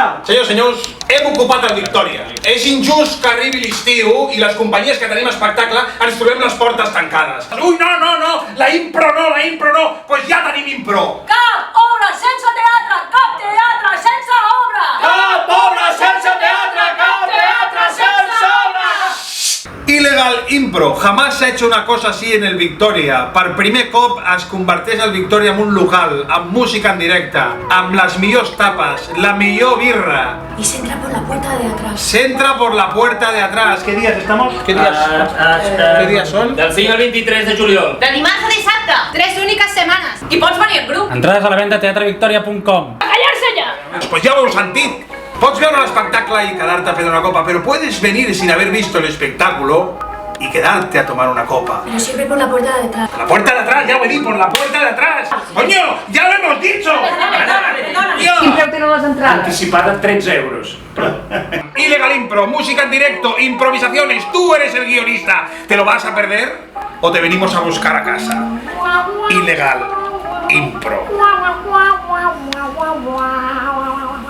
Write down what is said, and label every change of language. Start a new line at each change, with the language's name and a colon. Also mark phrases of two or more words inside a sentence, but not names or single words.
Catalan: Senyors, senyors, hem ocupat el Victòria. És injust que arribi l'estiu i les companyies que tenim espectacle ens trobem les portes tancades. Ui, no, la impro no, pues ja tenim impro. Cap obra sense teatre, cap teatre sense obra. Cap obra sense teatre, cap teatre sense obra. Ilegal Impro.
Spanish: Jamás ha hecho una cosa así en el Victoria.
Catalan: Per primer cop es converteix el Victoria en un local, amb música en directe, amb les millors tapes, la millor birra.
Spanish: Y se entra por la puerta de atrás. Se entra por la puerta de atrás. ¿Qué días estamos? ¿Qué días son?
Catalan: Del 5 al 23 de juliol. De dimarts a dissabte, 3 úniques setmanes. I pots venir en grup. Entrades a la venda a teatrevictoria.com. Callar-se ja!
Spanish: Pues ya lo he sentit.
Catalan: Pots veure l'espectacle
Spanish: y quedarte a pedir una copa, pero puedes venir sin haber visto el espectáculo y quedarte a tomar una copa. Pero siempre por la puerta de atrás. La puerta de atrás, ya vení, por la puerta de atrás. ¡Coño! ¡Ya lo hemos dicho!
Catalan: Quin preu tenen les entrades? Anticipada 13 euros.
Spanish: Ilegal Impro, música en directo, improvisaciones, tú eres el guionista. ¿Te lo vas a perder o te venimos a buscar a casa? Ilegal Impro.